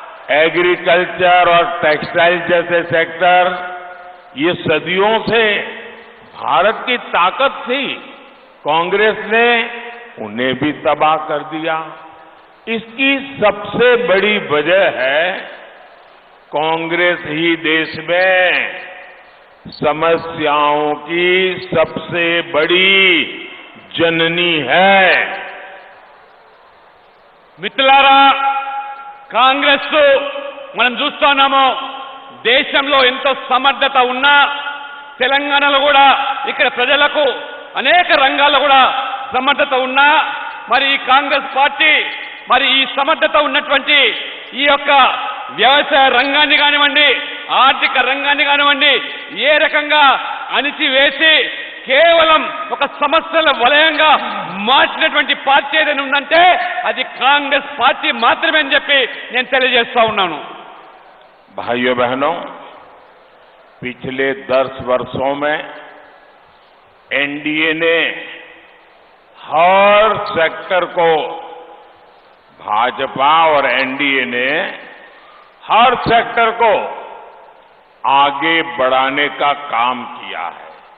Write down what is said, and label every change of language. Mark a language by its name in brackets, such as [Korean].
[Hindi] Agriculture और textile जैसे sector ये सदियों से भारत की ताकत थी, कांग्रेस ने उन्हें भी तबाह कर दिया। इसकी सबसे बड़ी वजह है कांग्रेस ही देश में समस्याओं की सबसे बड़ी जननी है। [Telugu] మిత్రులారా, కాంగ్రెస్ మనం చూస్తున్నాము దేశంలో ఎంతో సమర్థత ఉన్నా తెలంగాణలో కూడా ఇక్కడ ప్రజలకు అనేక రంగాల్లో కూడా సమర్థత ఉన్నా మరి ఈ కాంగ్రెస్ పార్టీ ఈ సమర్థత ఉన్నటువంటి ఈ యొక్క వ్యవసాయ రంగాన్ని కానివ్వండి, ఆర్థిక రంగాన్ని కానివ్వండి ఏ రకంగా అణిచివేసి కేవలం ఒక సమస్యల వలయంగా మార్చినటువంటి పార్టీ ఏదైనా ఉందంటే అది కాంగ్రెస్ పార్టీ మాత్రమే అని చెప్పి నేను తెలియజేస్తా ఉన్నాను. [Hindi] भाइयों बहनों, पिछले 10 वर्षों में एनडीए ने हर सेक्टर को, भाजपा और एनडीए ने हर सेक्टर को आगे बढ़ाने का काम किया है।